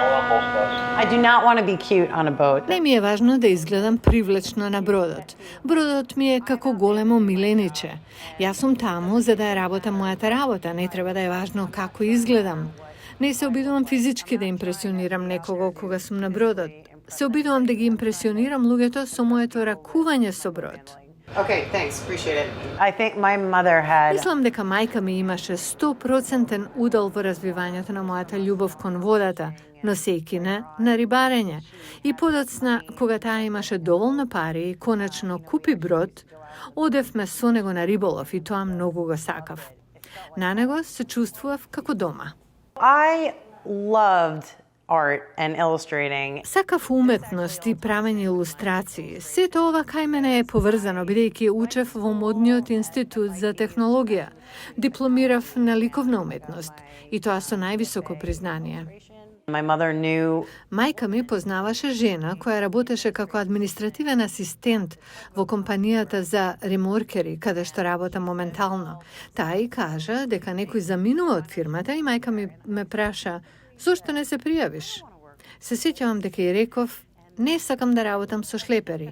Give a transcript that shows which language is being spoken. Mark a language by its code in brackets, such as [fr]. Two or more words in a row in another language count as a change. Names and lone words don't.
[en] I do not want to be cute on a boat. [mk] Не ми е важно да изгледам привлечно на бродот. Бродот ми е како големо милениче. Јас сум таму за да ја работам мојата работа, не треба да е важно како изгледам. Не се обидувам физички да импресионирам некого кога сум на бродот. Се обидувам да ги импресионирам луѓето со моето ракување со брод. [en] Okay, thanks. Appreciate it. I think my mother had [mk] Мислам дека мајка ми имаше 100% удел во развивањето на мојата љубов кон водата, носејки на рибарење. И подоцна, кога таа имаше доволно пари и конечно купи брод, одевме со него на риболов и тоа многу го сакав. На него се чувствував како дома. [en] I loved art and illustrating. [mk] Сакав уметност и правење илустрации. Сето ова кај мене е поврзано, бидејќи учев во модниот институт за технологија. Дипломирав на ликовна уметност и тоа со највисоко признание. [en] My mother knew [mk] Мајка ми познаваше жена која работеше како административен асистент во компанијата за реморкери, каде што работа моментално. Таа и кажа дека некој заминува од фирмата и мајка ми ме праша зошто не се пријавиш? Се сеќавам дека и реков, не сакам да работам со шлепери.